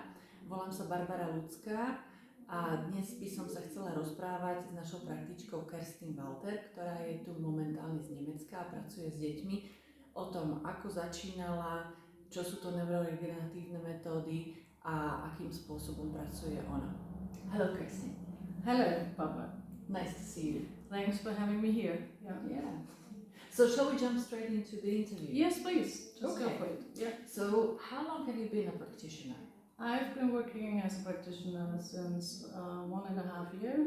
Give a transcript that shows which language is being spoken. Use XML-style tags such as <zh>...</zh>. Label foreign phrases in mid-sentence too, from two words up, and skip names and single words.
<sk>Volám sa Barbara Ľudská a dnes by som sa chcela rozprávať s našou praktičkou Kerstin Walther, ktorá je tu momentálne z Nemecka a pracuje s deťmi, o tom, ako začínala, čo sú to neuroregeneratívne metódy a akým spôsobom pracuje ona.</sk> <en>Hello, Kerstin. Hello, Barbara. Nice to see you. Thanks for having me here. Yeah. So shall we jump straight into the interview? Yes, please. Just Okay. go for it. Yeah. So how long have you been a practitioner? I've been working as a practitioner since 1.5 years.</en>